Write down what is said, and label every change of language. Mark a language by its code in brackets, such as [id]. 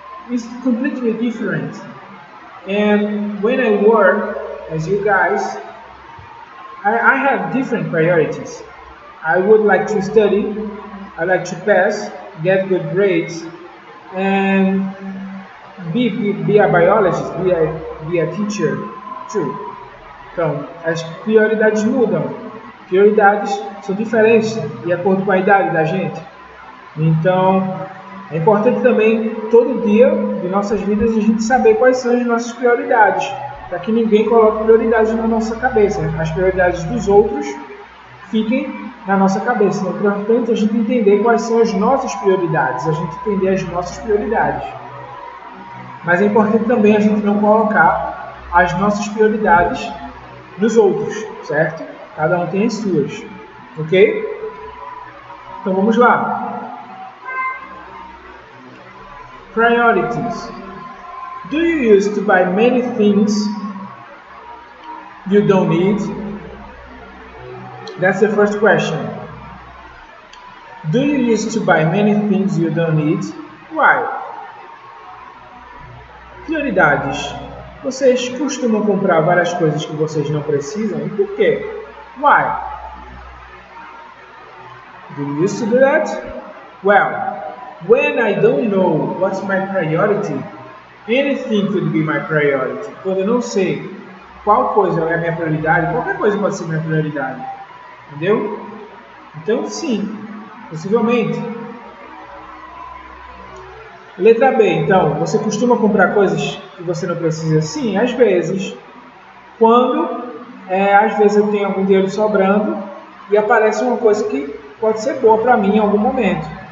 [en] is completely different. And when I work, as you guys, I have different priorities. I would like to study, I like to pass, get good grades, and be a biologist, be a teacher too. [pt] Então, as prioridades mudam. Prioridades são diferentes de acordo com a idade da gente. Então, é importante também, todo dia de nossas vidas, a gente saber quais são as nossas prioridades, para que ninguém coloque prioridades na nossa cabeça. As prioridades dos outros fiquem na nossa cabeça. É importante a gente entender quais são as nossas prioridades, a gente entender as nossas prioridades. Mas é importante também a gente não colocar as nossas prioridades nos outros, certo? Cada um tem as suas, ok? Então vamos lá. [en] Priorities. Do you use to buy many things you don't need? That's the first question. Do you use to buy many things you don't need? Why? [pt] Prioridades. Vocês costumam comprar várias coisas que vocês não precisam? E por quê? [en] Why? Do you used to do that? Well, when I don't know what's my priority, anything could be my priority. [pt] Quando eu não sei qual coisa é a minha prioridade, qualquer coisa pode ser minha prioridade. Entendeu? Então, sim, possivelmente. Letra B, então, você costuma comprar coisas que você não precisa? Sim, às vezes. Quando, às vezes eu tenho algum dinheiro sobrando e aparece uma coisa que pode ser boa para mim em algum momento.